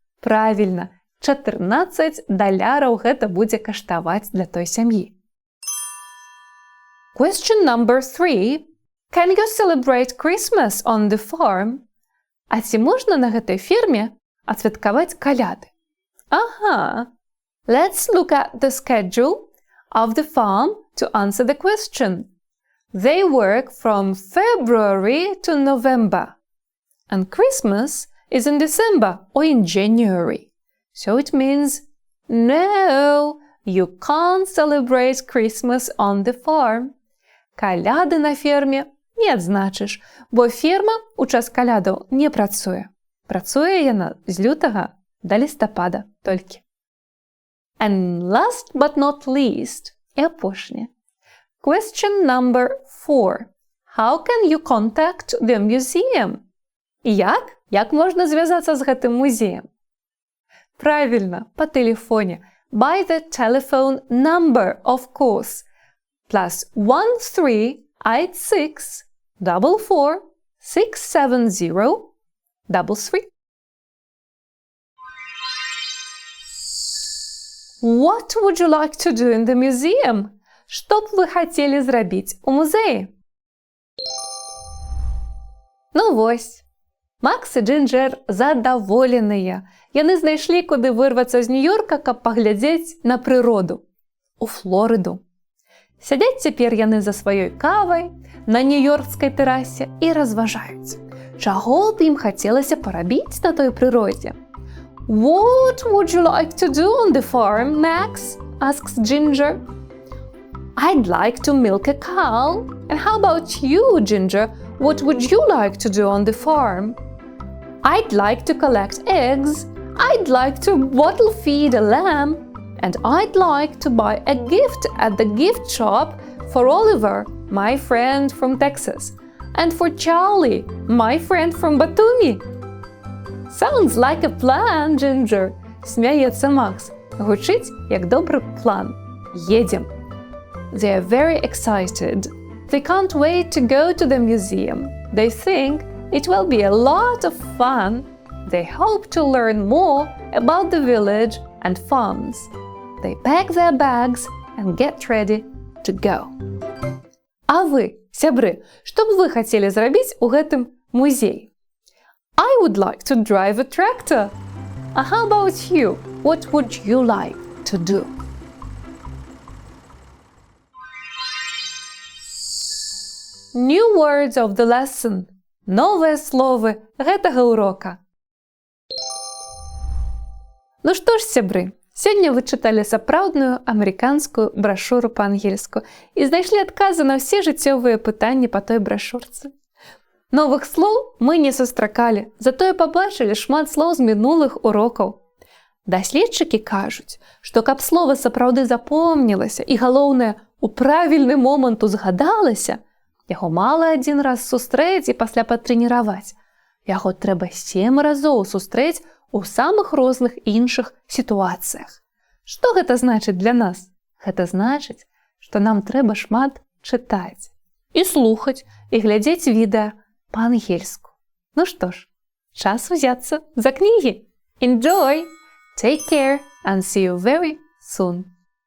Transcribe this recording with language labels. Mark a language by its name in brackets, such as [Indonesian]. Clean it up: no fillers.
[Belarusian] Правильно, $14 гэта будзе каштаваць для той сям'і. [English] Question number 3. Can you celebrate Christmas on the farm? [Belarusian] А ці можна на гэтай ферме адсвяткаваць каляды? [English] Let's look at the schedule of the farm to answer the question. They work from February to November. And Christmas is in December or in January. So it means, no, you can't celebrate Christmas on the farm. [Belarusian] Каляды на ферме не адзначыш, бо ферма ў час калядаў не працуе. Працуе яна з лютага да лістапада толькі. [English] And last but not least, [Belarusian] і апошняе. [English] Question number 4. How can you contact the museum? [Belarusian] Як можна звязацца з гэтым музеем? [Russian] Правильно, по телефоне. [English] By the telephone number, of course. +1 386 44 670 33. What would you like to do in the museum? [Belarusian] Што б вы хацелі зрабіць у музеі? Ну вось, Макс і Джинджер задаволеныя. Яны знайшлі, куды вырвацца з Нью-Йорка, каб паглядзець на прыроду. У Флорыду. Сядзяць цяпер яны за сваёй кавай на нью-йоркскай тэрасе і разважаюць. Чаго б ім хацелася парабіць на той прыродзе? [English] What would you like to do on the farm, Max? Asks Ginger. I'd like to milk a cow. And how about you, Ginger? What would you like to do on the farm? I'd like to collect eggs. I'd like to bottle feed a lamb. And I'd like to buy a gift at the gift shop for Oliver, my friend from Texas, and for Charlie, my friend from Batumi. Sounds like a plan, Ginger, [Russian] смеется [English] Макс. [Ukrainian] Гучить як добрий план. Їдем. [English] They are very excited. They can't wait to go to the museum. They think it will be a lot of fun. They hope to learn more about the village and farms. They pack their bags and get ready to go. [Belarusian] А вы, сябры, што б вы хацелі зрабіць у гэтым музеі? [English] I would like to drive a tractor. How about you? What would you like to do? New words of the lesson. [Belarusian] Новыя словы гэтага урока. Ну што ж, сябры, сёння вы чыталі сапраўдную амерыканскую брашуру па-ангельску і знайшлі адказы на ўсе жыццёвыя пытанні па той брашурцы. Новых слоў мы не сустракалі, затое пабачылі шмат слоў з мінулых урокаў. Даследчыкі кажуць, што каб слова сапраўды запомнілася і, галоўнае, у правільны момант узгадалася, яго мала адзін раз сустрэць і пасля патрэніраваць. Яго трэба 7 разоў сустрэць у самых розных іншых сітуацыях. Што гэта значыць для нас? Гэта значыць, што нам трэба шмат чытаць і слухаць, і глядзець відэа па-ангельску. Ну што ж, час узяцца за кнігі. [English] Enjoy! Take care and see you very soon.